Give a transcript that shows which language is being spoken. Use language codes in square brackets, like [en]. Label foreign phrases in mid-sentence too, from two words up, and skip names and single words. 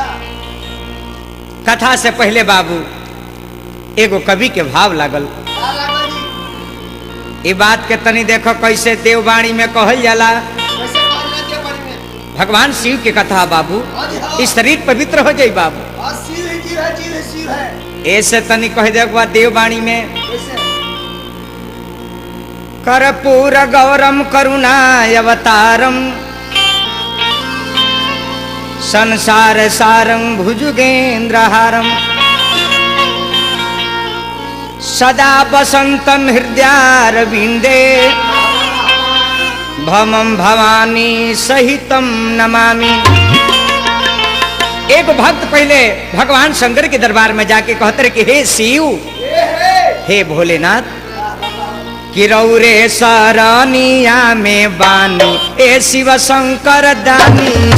[bho] कथा से पहले बाबू एगो कवि के भाव लागल। ई बात के तनी देखो कैसे देववाणी में कहल जाला। भगवान शिव के कथा बाबू, इस शरीर पवित्र हो जाई बाबू। ऐसे तनी कह दे देववाणी में [sa] कर्पूर गौरम करुणाय अवतारम संसार सारं भुजगेन्द्रहारम सदा वसंतम हृदयारविंदे भमं भवानी सहितम नमामि। [bho] एक भक्त पहले भगवान शंकर के दरबार में जाके कहते रहे कि हे शिव, हे भोलेनाथ, कि रौरे सरनिया में बानी ए शिव शंकर दानी।